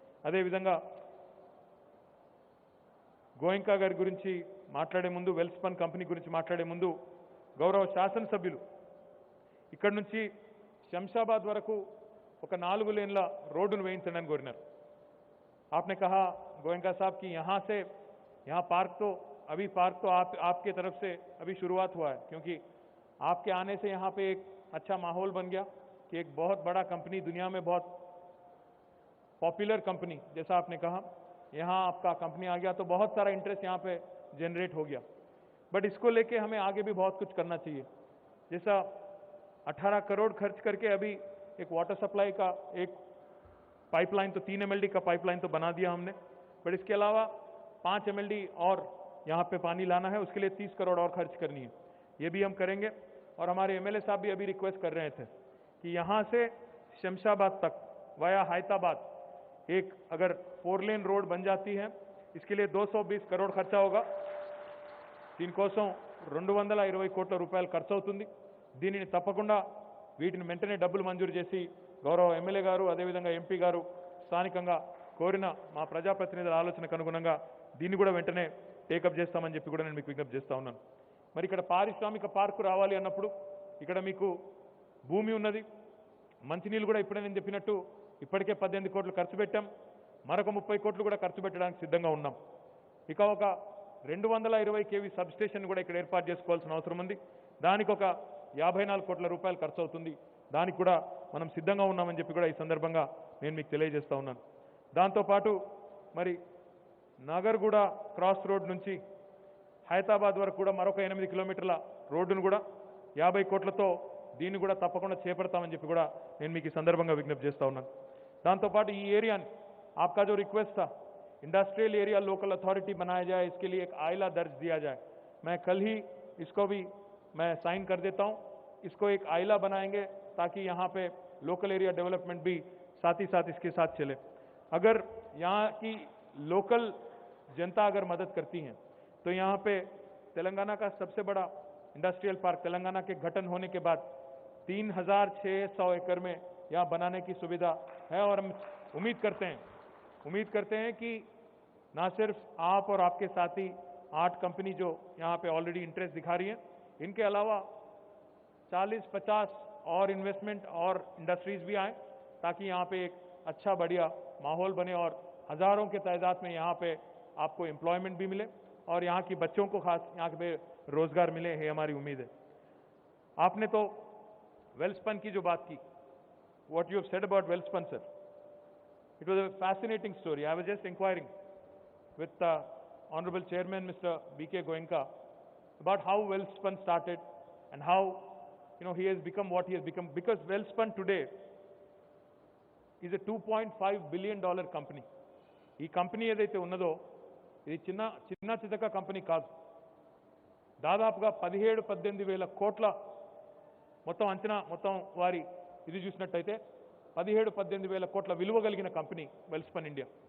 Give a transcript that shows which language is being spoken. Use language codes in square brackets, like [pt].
[te] అదేవిధంగా గోయంకా గారి గురించి మాట్లాడే ముందు, వెల్స్పన్ కంపెనీ గురించి మాట్లాడే ముందు గౌరవ శాసనసభ్యులు ఇక్కడ నుంచి శంషాబాద్ వరకు ఒక 4 లేన్ల రోడ్డును వేయించడానికి కోరినారు. [hi] आपने कहा गोयनका साहब कि यहाँ से यहाँ पार्क तो आपके तरफ से अभी शुरुआत हुआ है, क्योंकि आपके आने से यहाँ पे एक अच्छा माहौल बन गया कि एक बहुत बड़ा कंपनी, दुनिया में बहुत पॉपुलर कंपनी जैसा आपने कहा, यहाँ आपका कंपनी आ गया तो बहुत सारा इंटरेस्ट यहाँ पे जनरेट हो गया. बट इसको लेके हमें आगे भी बहुत कुछ करना चाहिए. जैसा 18 करोड़ खर्च करके अभी एक वाटर सप्लाई का एक पाइपलाइन, तो 3 MLD का पाइपलाइन तो बना दिया हमने, बट इसके अलावा 5 MLD और यहाँ पे पानी लाना है, उसके लिए 30 करोड़ और खर्च करनी है. ये भी हम करेंगे. और हमारे MLA साहब भी अभी रिक्वेस्ट कर रहे थे कि यहाँ से शमशाबाद तक वाया हैदराबाद एक अगर 4 लेन रोड बन जाती है, इसके लिए 220 करोड़ खर्चा होगा. [te] దీనికోసం 220 కోట్ల రూపాయలు ఖర్చు అవుతుంది. దీనిని తప్పకుండా వీటిని వెంటనే డబ్బులు మంజూరు చేసి గౌరవ ఎమ్మెల్యే గారు, అదేవిధంగా ఎంపీ గారు స్థానికంగా కోరిన మా ప్రజాప్రతినిధుల ఆలోచనకు అనుగుణంగా దీన్ని కూడా వెంటనే టేకప్ చేస్తామని చెప్పి కూడా నేను మీకు విజ్ఞప్తి చేస్తా ఉన్నాను. మరి ఇక్కడ పారిశ్రామిక పార్కు రావాలి అన్నప్పుడు ఇక్కడ మీకు భూమి ఉన్నది, మంచినీళ్ళు కూడా ఇప్పుడే నేను చెప్పినట్టు ఇప్పటికే 18 కోట్లు ఖర్చు పెట్టాం, మరొక 30 కోట్లు కూడా ఖర్చు పెట్టడానికి సిద్ధంగా ఉన్నాం. ఇక ఒక 220 kV సబ్ స్టేషన్ కూడా ఇక్కడ ఏర్పాటు చేసుకోవాల్సిన అవసరం ఉంది. దానికి ఒక 54 కోట్ల రూపాయలు ఖర్చు అవుతుంది. దానికి కూడా మనం సిద్ధంగా ఉన్నామని చెప్పి కూడా ఈ సందర్భంగా నేను మీకు తెలియజేస్తా ఉన్నాను. దాంతోపాటు మరి నాగర్గూడ క్రాస్ రోడ్ నుంచి హైదరాబాద్ వరకు కూడా మరొక 8 కిలోమీటర్ల రోడ్డును కూడా 50 కోట్లతో దీన్ని కూడా తప్పకుండా చేపడతామని చెప్పి కూడా నేను మీకు ఈ సందర్భంగా విజ్ఞప్తి చేస్తా ఉన్నాను. దాంతోపాటు ఈ ఏరియాని [hi] आपका जो रिक्वेस्ट था इंडस्ट्रियल एरिया लोकल अथॉरिटी बनाया जाए, इसके लिए एक आइला दर्ज दिया जाए, मैं कल ही इसको भी मैं साइन कर देता हूं. इसको एक आइला बनाएंगे ताकि यहाँ पे लोकल एरिया डेवलपमेंट भी साथ ही साथ इसके साथ चले. अगर यहाँ की लोकल जनता अगर मदद करती हैं तो यहाँ पे तेलंगाना का सबसे बड़ा इंडस्ट्रियल पार्क तेलंगाना के गठन होने के बाद 3600 एकड़ में यहाँ बनाने की सुविधा है. और हम उम्मीद करते हैं कि ना सिर्फ आप और आपके साथी 8 कंपनी जो यहाँ पे ऑलरेडी इंटरेस्ट दिखा रही हैं, इनके अलावा 40-50 और इन्वेस्टमेंट और इंडस्ट्रीज भी आए ताकि यहाँ पे एक अच्छा बढ़िया माहौल बने और हजारों के तादाद में यहाँ पे आपको एम्प्लॉयमेंट भी मिले और यहाँ की बच्चों को खास यहाँ पे रोजगार मिले, है हमारी उम्मीद है. आपने तो वेल्सपन की जो बात की, [en] what you have said about welspun, sir, it was a fascinating story. I was just inquiring with Honorable Chairman Mr. B.K. Goenka about how Welspun started and how he has become what he has become. Because Welspun today is a $2.5 billion company. [te] ఈ company ఏదైతే ఉన్నదో ఇది చిన్న చితక company కాదు. దాదాపుగా 17-18 వేల కోట్ల మొత్తం అంచనా, మొత్తం వారి ఇది చూసినట్టయితే 17-18 వేల కోట్ల విలువ కలిగిన కంపెనీ వెల్స్పన్ ఇండియా.